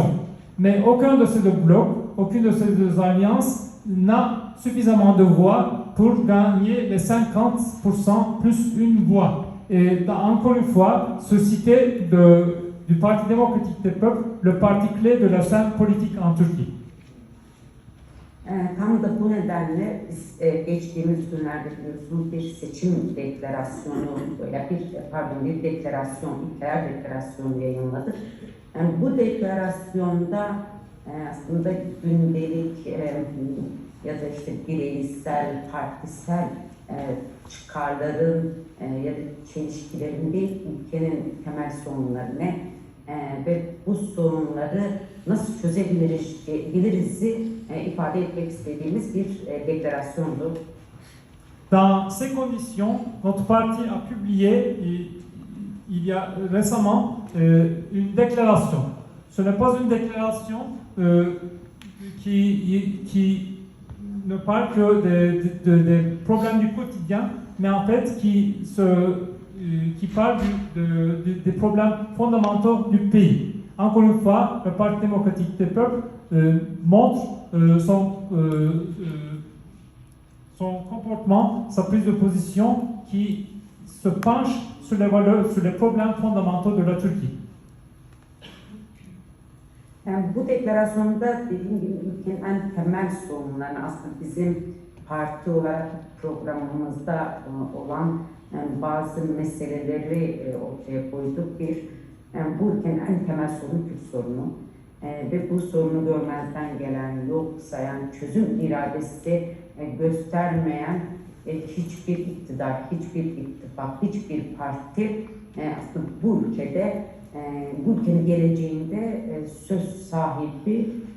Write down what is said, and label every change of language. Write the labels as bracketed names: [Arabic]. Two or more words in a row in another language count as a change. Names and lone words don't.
[French] Mais aucun de ces deux blocs, aucune de ces deux alliances n'a suffisamment de voix pour gagner les 50% plus une voix. Et encore une fois, ce cité du Parti démocratique des peuples, le parti clé de la scène politique en Turquie. [Turkish] Tam da bu nedenle biz geçtiğimiz günlerde biliyorsunuz bir seçim deklarasyonu, bir deklarasyon, İlker deklarasyonu yayınladık. Yani bu deklarasyonda aslında gündelik ya da işte bireysel, partisel çıkarların ya da çelişkilerin değil, ülkenin temel sorunlarını ve bu sorunları nasıl çözebiliriz ifade etmek istediğimiz bir deklarasyondu. [French] Dans ces conditions, notre parti a publié il y a récemment une déclaration. Ce n'est pas une déclaration qui ne parle que des problèmes du quotidien, mais en fait qui parle des problèmes fondamentaux du pays. Encore une fois, le Parti démocratique des peuples montre son comportement, sa prise de position qui se penche sur les valeurs, sur les problèmes fondamentaux de la Turquie. [Turkish] Yani bu deklarasyonda dediğim gibi ülkenin en temel sorunlarını aslında bizim parti olarak programımızda olan bazı meseleleri ortaya koyduk. Bu ülkenin en temel sorunu Kürt sorunu ve bu sorunu görmezden gelen, yok sayan, çözüm iradesi göstermeyen hiçbir iktidar, hiçbir ittifak, hiçbir parti aslında bu ülkede, bu ülkenin geleceğinde söz sahibi